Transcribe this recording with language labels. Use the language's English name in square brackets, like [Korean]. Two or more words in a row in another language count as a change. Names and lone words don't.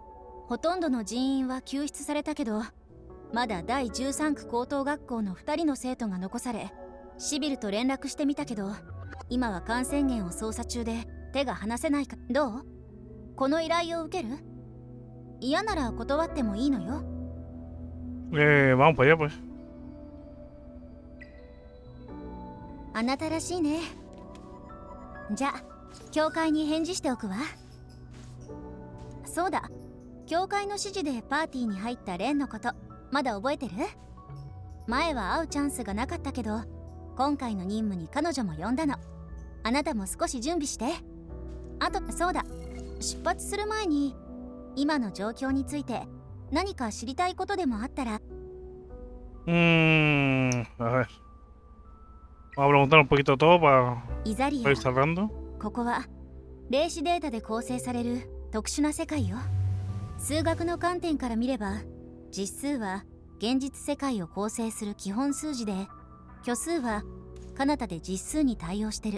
[Japanese] ほとんどの人員は救出されたけど、まだ第13区高等学校の2人の生徒が残され、シビルと連絡してみたけど、今は感染源を捜査中で手が離せないか。どう？この依頼を受ける？嫌なら断ってもいいのよ。 [Spanish] Vamos para allá, pues. [Japanese] あなたらしいね。じゃあ教会に返事しておくわ。そうだ、教会の指示でパーティーに入ったレンのことまだ覚えてる？前は会うチャンスがなかったけど、今回の任務に彼女も呼んだの。あなたも少し準備して。あと、そうだ、出発する前に今の状況について何か知りたいことでもあったら。 [Spanish] A ver. Vamos a preguntar un poquito todo para [Japanese] イザリア、 [Spanish] ir cerrando. [Japanese] ここは霊視データで構成される特殊な世界よ。数学の観点から見れば、実数は現実世界を構成する基本数字で、虚数は彼方で実数に対応してる。